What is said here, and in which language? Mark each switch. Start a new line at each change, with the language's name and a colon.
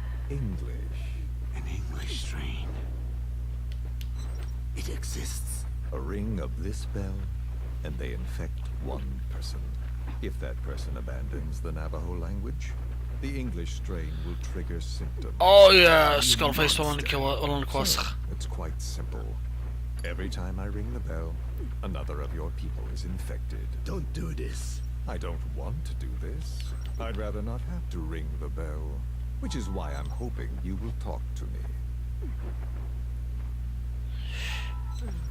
English: English? An English strain. It exists. A ring of this bell, and they infect one person. If that person abandons the Navajo language, the English strain will trigger symptoms.
Arabic: اوه يا سكول فيس والله انك وسخ.
English: It's quite simple. Every time I ring the bell, another of your people is infected. Don't do this. I don't want to do this. I'd rather not have to ring the bell, which is why I'm hoping you will talk to me.